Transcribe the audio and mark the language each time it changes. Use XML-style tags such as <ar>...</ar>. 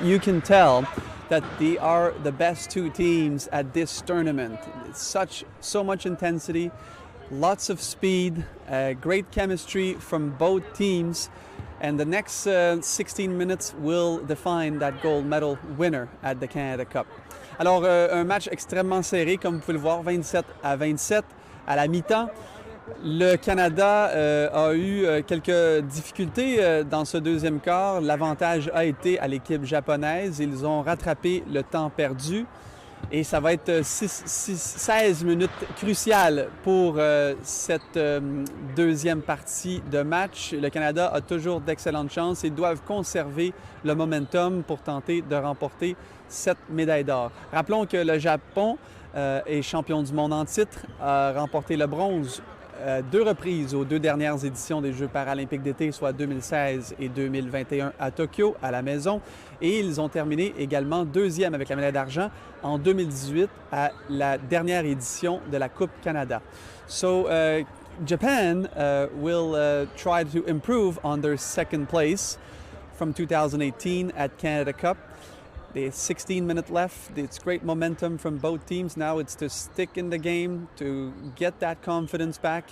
<en>You can tell that they are the best 2 teams at this tournament. It's so much intensity, lots of speed, great chemistry from both teams. And the next 16 minutes will define that gold medal winner at the Canada Cup.</en> <fr>Alors, un match extrêmement serré, comme vous pouvez le voir, 27-27 à la mi-temps. Le Canada a eu quelques difficultés dans ce deuxième quart. L'avantage a été à l'équipe japonaise. Ils ont rattrapé le temps perdu. Et ça va être 16 minutes cruciales pour cette deuxième partie de match. Le Canada a toujours d'excellentes chances. Ils doivent conserver le momentum pour tenter de remporter cette médaille d'or. Rappelons que le Japon est champion du monde en titre, a remporté le bronze 2 reprises aux 2 dernières éditions des Jeux paralympiques d'été, soit 2016 et 2021 à Tokyo, à la maison. Et ils ont terminé également 2e avec la médaille d'argent en 2018 à la dernière édition de la Coupe Canada.</fr> <en>So Japan will try to improve on their second place from 2018 at Canada Cup. There's 16 minutes left. It's great momentum from both teams. Now it's to stick in the game, to get that confidence back.</en>